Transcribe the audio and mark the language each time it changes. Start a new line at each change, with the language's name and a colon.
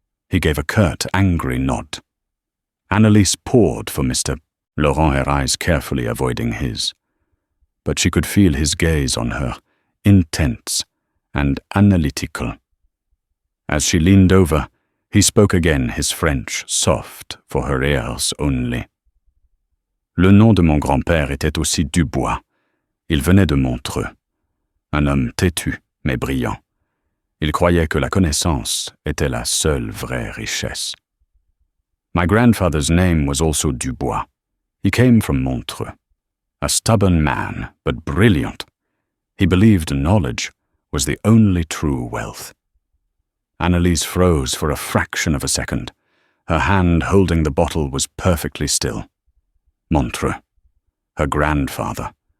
English: He gave a curt, angry nod. Annalise poured for Mr. Laurent, her eyes carefully avoiding his. But she could feel his gaze on her, intense and analytical. As she leaned over, he spoke again, his French soft for her ears only.
French: Le nom de mon grand-père était aussi Dubois. Il venait de Montreux. Un homme têtu, mais brillant. Il croyait que la connaissance était la seule vraie richesse.
English: My grandfather's name was also Dubois. He came from Montreux. A stubborn man, but brilliant. He believed knowledge was the only true wealth. Annalise froze for a fraction of a second. Her hand holding the bottle was perfectly still. Montreux. Her grandfather.